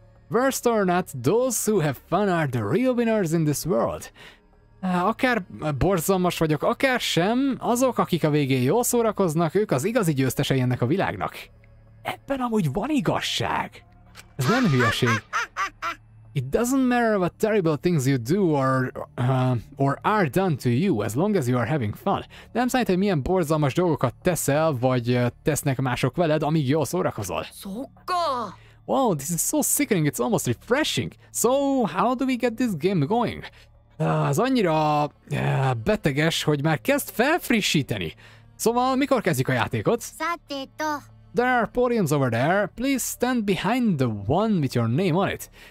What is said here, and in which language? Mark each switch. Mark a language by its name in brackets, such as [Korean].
[English] Worst or not, those who have fun are the real winners in this world. [Hungarian] Akár borzalmas vagyok, akár sem, azok, akik a végén jól szórakoznak, ők az igazi győztesei ennek a világnak. Ebben amúgy van igazság. Ez nem hülyeség. [English] It doesn't matter what terrible things you do or are done to you, as long as you are having fun. [Hungarian] Nem számít, hogy milyen borzalmas dolgokat teszel, vagy tesznek mások veled, amíg jól szórakozol. [English] Wow, this is so sickening, it's almost refreshing. So, how do we get this game going? [Hungarian] Az annyira beteges, hogy már kezd felfrissíteni. Szóval mikor kezdjük a játékot? [English] There are podiums over there. Please stand behind the one with your name on it.